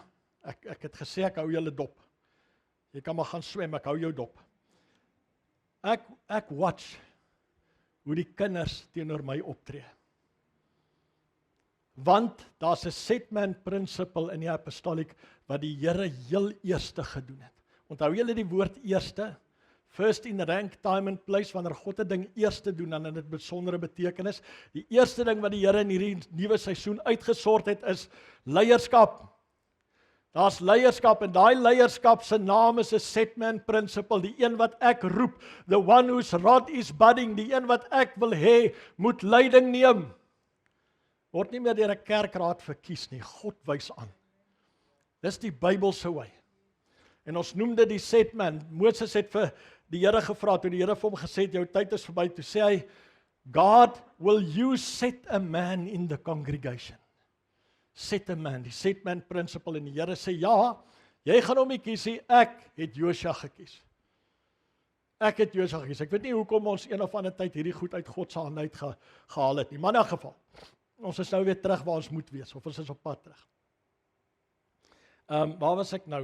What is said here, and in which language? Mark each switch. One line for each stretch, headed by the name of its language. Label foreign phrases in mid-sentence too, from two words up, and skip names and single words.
Afrikaans: Ek het gesê ek hou julle dop. Jy kan maar gaan swem, ek hou jou dop. Ek watch hoe die kinders teenoor my optree. Want daar's 'n
English: set-man principle
Afrikaans: in die apostoliek wat die Here heel eerste gedoen het. Onthou julle die woord eerste?
English: First in rank, time and place,
Afrikaans: wanneer God 'n ding eerste doen, dan het dit besondere betekenis. Die eerste ding wat die Here in hierdie nuwe seisoen uitgesort het, is leierskap. Daar's leierskap en daai leierskap se naam is 'n
English: set-man principle,
Afrikaans: die een wat ek roep,
English: the one whose rod is budding,
Afrikaans: die een wat ek wil hê moet leiding neem. Word nie meer deur 'n kerkraad verkies nie, God wys aan. Dis die Bybelse wy. En ons noem dit die set-man. Moses het vir die Here gevra, toe die Here vir hom gesê het, jou tyd is verby, toe sê hy, God,
English: will you set a man in the congregation? Set a man, die set-man principle,
Afrikaans: en die Here sê, ja, jy gaan hom nie kies nie, ek het Josua gekies. Ek het Josua gekies. Ek weet nie hoekom ons een of ander tyd hierdie goed uit God se hand uit gehaal het nie, maar in 'n geval, ons is nou weer terug waar ons moet wees, of ons is op pad terug. Waar was ek nou?